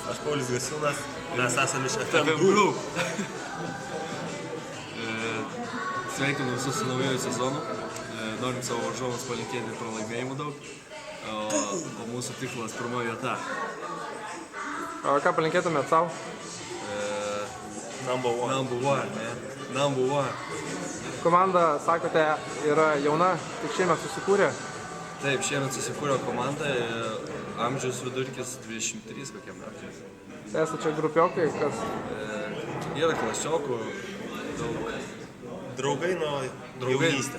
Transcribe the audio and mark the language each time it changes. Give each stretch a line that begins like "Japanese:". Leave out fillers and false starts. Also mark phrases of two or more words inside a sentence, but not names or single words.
Lithuanian: Aš Paulius Gasiūnas, mes esame iš FM Group. Sveikinu visus su naujoju sezonu. Norim savo varžovams palinkėti pralaimėjimų daug. O mūsų tikslas pirmoji vieta. O ką palinkėtumėt savo?
English: Number one. Number one.
Lithuanian: Komanda, sakote, yra jauna, tik šiemet susikūrė. Taip, šiemet susikūrė komanda, amžiaus vidurkis 23 kokie metai. Tai esate čia grupiokai, kas? Yra klasiokų, Draugai nuo jaunystės.